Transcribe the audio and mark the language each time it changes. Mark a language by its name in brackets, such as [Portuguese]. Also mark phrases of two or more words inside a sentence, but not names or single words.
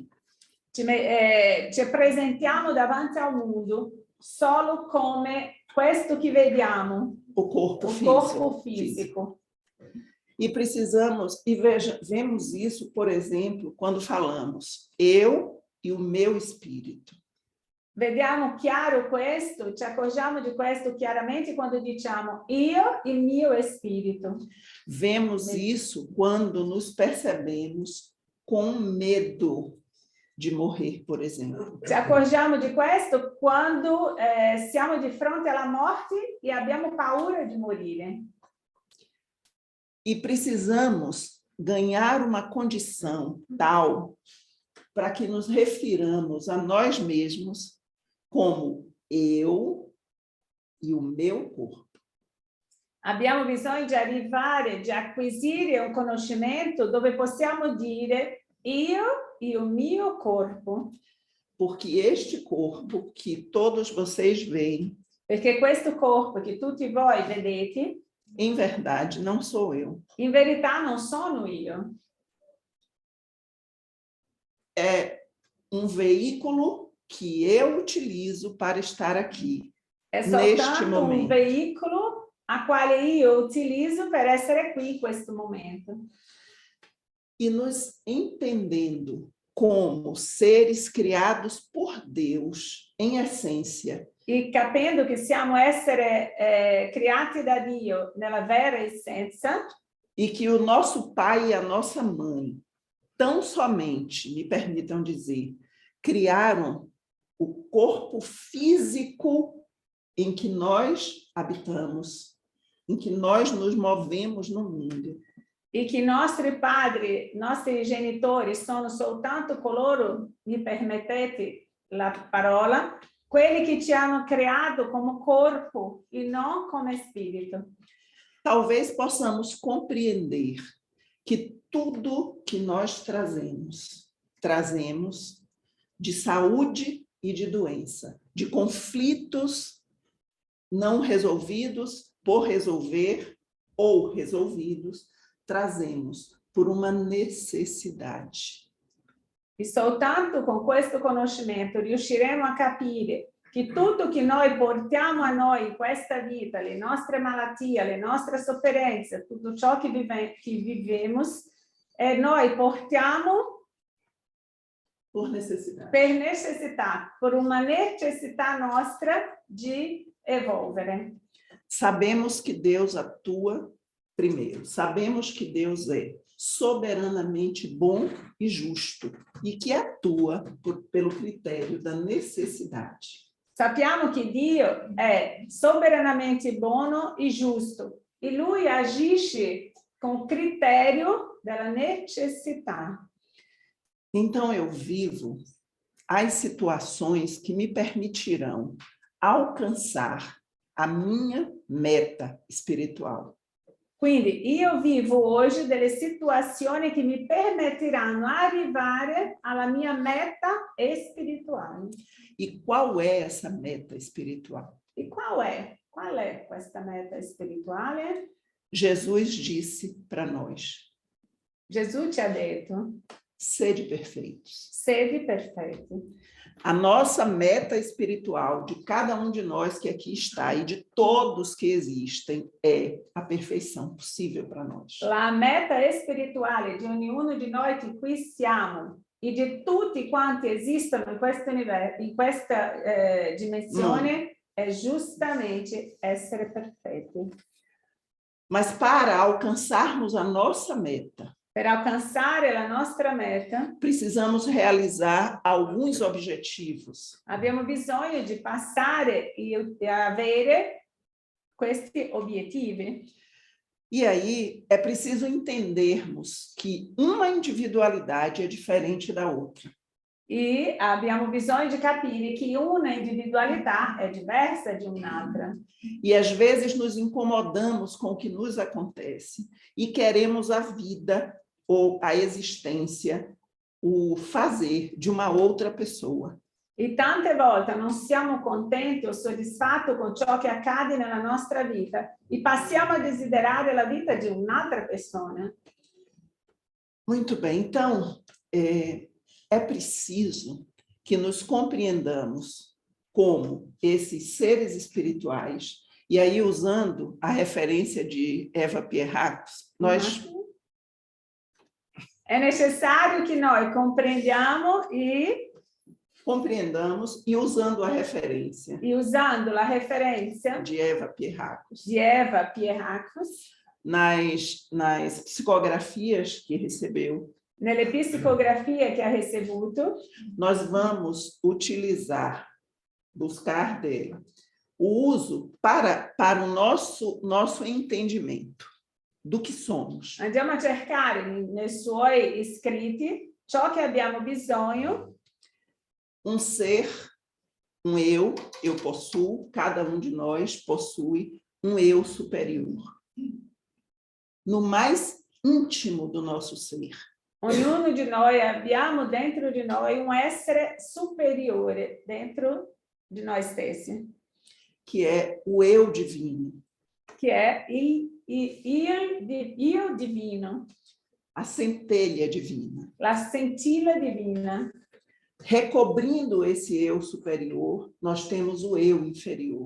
[Italian] Ci presentiamo davanti al mondo solo come questo che vediamo, [Portuguese] o corpo físico. E precisamos, vemos isso, por exemplo, quando falamos eu e o meu espírito. [Italian] Vediamo chiaro questo, ci accorgiamo di questo chiaramente quando diciamo io e il mio spirito. [Portuguese] Vemos isso quando nos percebemos com medo de morrer, por exemplo. [Italian] Ci accorgiamo di questo quando siamo di fronte alla morte e abbiamo paura di morire. [Portuguese] E precisamos ganhar uma condição tal para que nos refiramos a nós mesmos como eu e o meu corpo. [Italian] Abbiamo bisogno di arrivare, di acquisire un conoscimento dove possiamo dire io e o mio corpo. [Portuguese] Porque este corpo que todos vocês veem, [Italian] Perché questo corpo che tutti voi vedete, [Portuguese] em verdade, não sou eu. [Italian] in verità non sono io. [Portuguese] É um veículo que eu utilizo para estar aqui. [Italian] È [Portuguese] Neste [Italian] soltanto un [Portuguese] momento. [Italian] veicolo a quale io utilizzo per essere qui in questo momento. [Portuguese] E nos entendendo como seres criados por Deus, em essência, [Italian] E capendo che siamo essere creati da Dio nella vera essenza, [Portuguese] e que o nosso pai e a nossa mãe, tão somente, me permitam dizer, criaram o corpo físico em que nós habitamos, em que nós nos movemos no mundo. [Italian] e che i nostri padri, i nostri genitori sono soltanto coloro, mi permettete la parola, quelli che ci hanno creato come corpo e non come spirito. [Portuguese] Talvez possamos compreender que tudo que nós trazemos de saúde e de doença, de conflitos não resolvidos, por resolver ou resolvidos, trazemos por uma necessidade. [Italian] E soltanto con questo conoscimento riusciremo a capire che tutto che noi portiamo a noi in questa vita, le nostre malattie, le nostre sofferenze, tutto ciò che vivemos, noi portiamo [Portuguese] Por necessidade. [Italian] per necessità, per una necessità nostra di evolvere. [Portuguese] Sabemos que Deus atua primeiro. Sabemos que Deus é soberanamente bom e justo e que atua pelo critério da necessidade. [Italian] Sappiamo che Dio è soberanamente buono e giusto e Lui agisce con criterio della necessità. [Portuguese] Então eu vivo as situações que me permitirão alcançar a minha meta espiritual. [Italian] Quindi io vivo oggi delle situazioni che mi permetteranno di arrivare alla mia meta spirituale. [Portuguese] E qual é essa meta espiritual? [Italian] E qual è? Qual è questa meta spirituale? [Portuguese] Jesus disse para nós: [Italian] Gesù ci ha detto, [Portuguese] sede perfeitos. [Italian] sedi perfetti. [Portuguese] A nossa meta espiritual de cada um de nós que aqui está e de todos que existem é a perfeição possível para nós. [Italian] La meta spirituale di ognuno di noi che qui siamo e di tutti quanti esistono in questo universo, in questa dimensione, è giustamente essere perfetti. [Portuguese] Mas para alcançarmos a nossa meta, [Italian] Per alcanzare la nostra meta, [Portuguese] precisamos realizar alguns objetivos. [Italian] abbiamo bisogno di passare e avere questi obiettivi. [Portuguese] E aí é preciso entendermos que uma individualidade é diferente da outra. [Italian] E abbiamo bisogno di capire che una individualità è diversa di un'altra. [Portuguese] E às vezes nos incomodamos com o que nos acontece e queremos a vida ou a existência, o fazer de uma outra pessoa. [Italian] E tante volte non siamo contenti o soddisfatti con ciò che accade nella nostra vita e passiamo a desiderare la vita di un'altra persona. [Portuguese] Muito bem, então é preciso que nos compreendamos como esses seres espirituais, e aí usando a referência de Eva Pierrakos, nós... [Italian] È necessario che noi compreendamos [Portuguese] e usando a referência [Italian] e usando la referência de Eva Pierrakos, [Portuguese] nas nas psicografias que recebeu [Italian] Nelle psicografie che ha ricevuto, [Portuguese] nós vamos buscar dela, o uso para o nosso entendimento do que somos. [Italian] andiamo a cercare nei suoi scritti ciò che abbiamo bisogno, [Portuguese] Um ser, um eu possuo, cada um de nós possui um eu superior. No mais íntimo do nosso ser. [Italian] ognuno di noi abbiamo dentro di noi un essere superiore dentro di noi stessi, [Portuguese] Que é o eu divino. [Italian] che è il io divino, [Portuguese] A centelha divina. [Italian] la scintilla divina. [Portuguese] Recobrindo esse eu superior, nós temos o eu inferior.